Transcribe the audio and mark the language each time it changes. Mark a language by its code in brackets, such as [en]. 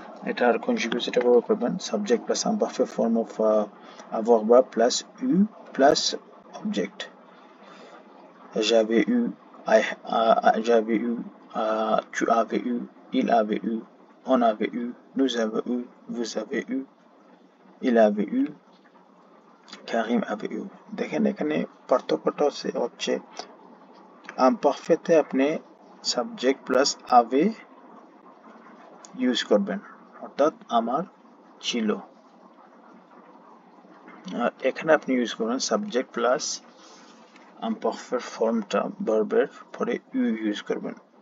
[bn] এটার কনজুগেশন এটা ব্যবহার করবেন, subject plus [en] imperfect form of avoir verb [bn] plus you plus subject. [fr] j'avais eu, j'avais eu, tu avais eu, il avait eu, on avait eu, nous avons eu, vous avez eu, il avait eu, কারিম avait eu। [bn] দেখেন এখানে পার্থক্যটা হচ্ছে আমপারফেক্টে আপনি subject plus আবে use করবেন, অর্থাৎ আমার ছিল। আর এখানে আপনি ইউজ করবেন সাবজেক্ট প্লাস আমপারফেক্ট ফর্মটা ভার্বের পরে ইউ ইউজ করবেন।